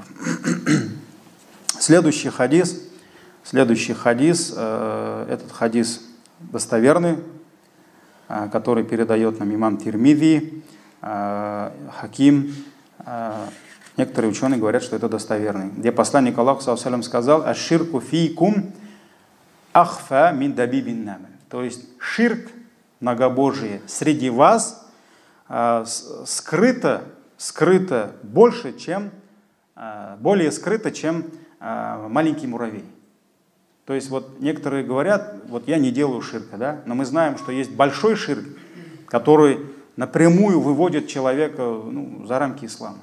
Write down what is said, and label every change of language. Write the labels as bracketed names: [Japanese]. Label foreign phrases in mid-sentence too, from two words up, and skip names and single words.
[Russian] Следующий хадис, этот хадис достоверный, который передает нам имам Тирмизи, Хаким. Некоторые ученые говорят, что это достоверный. Где посланник Аллаха [Arabic] صلى الله عليه وسلم сказал: «الشرك فيكم أخفى من دبيب النمل». [Russian] То есть ширк, многобожие, среди вас скрыто больше, более скрыто, чем маленький муравей. То есть вот некоторые говорят, вот я не делаю ширка, да, но мы знаем, что есть большой ширк, который напрямую выводит человека за рамки ислама.